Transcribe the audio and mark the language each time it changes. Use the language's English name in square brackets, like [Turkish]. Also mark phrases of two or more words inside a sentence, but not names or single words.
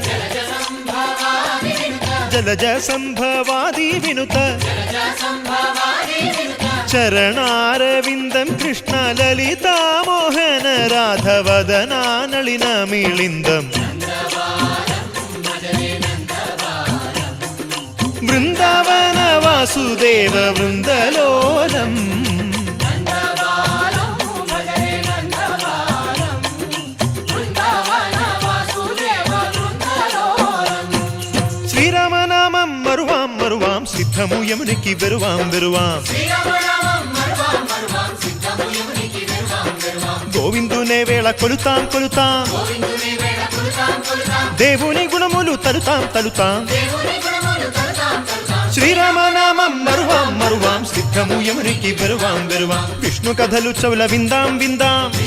[Sanskrit] जलज संभवादि विनुत चरणारविन्दं कृष्ण ललिता मोहन राधवदना नलिन मिलिन्दम् वृन्दावन वासुदेव वृन्दलोलम् [Telugu] శ్రీరామనామం మరువాం మరువాం సిద్ధము యమునికి వెరువాం వెరువాం గోవిందునే వేళ కొలుతాం కొలుతాం దేవుని గుణములు తలుతాం తలుతాం శ్రీరామనామం మరువాం మరువాం సిద్ధము యమునికి వెరువాం వెరువాం విష్ణు కథలు చౌల విందాం విందాం